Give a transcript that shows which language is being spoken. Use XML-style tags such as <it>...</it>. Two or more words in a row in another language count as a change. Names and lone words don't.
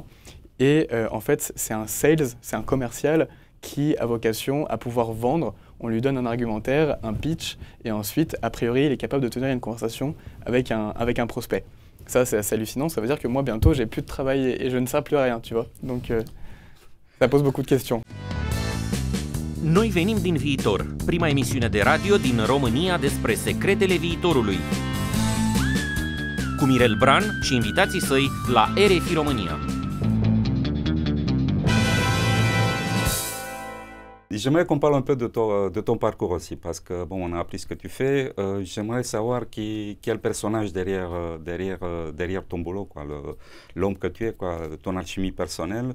<fr>Et en fait, c'est un sales, c'est un commercial qui a vocation à pouvoir vendre. On lui donne un argumentaire, un pitch, et ensuite, a priori, il est capable de tenir une conversation avec un prospect. Ça, c'est assez hallucinant. Ça veut dire que moi, bientôt, j'ai plus de travail et je ne sais plus rien, tu vois. Donc, ça pose beaucoup de questions.</fr> <ro>Noi venim din viitor, prima emisiune de radio din România despre secretele viitorului. Cu Mirel Bran și invitații săi la RFI România.</ro> <fr>J'aimerais qu'on parle un peu de ton parcours aussi, parce que bon, on a appris ce que tu fais. J'aimerais savoir quel personnage derrière ton boulot, quoi, l'homme que tu es, quoi, ton alchimie personnelle.</fr>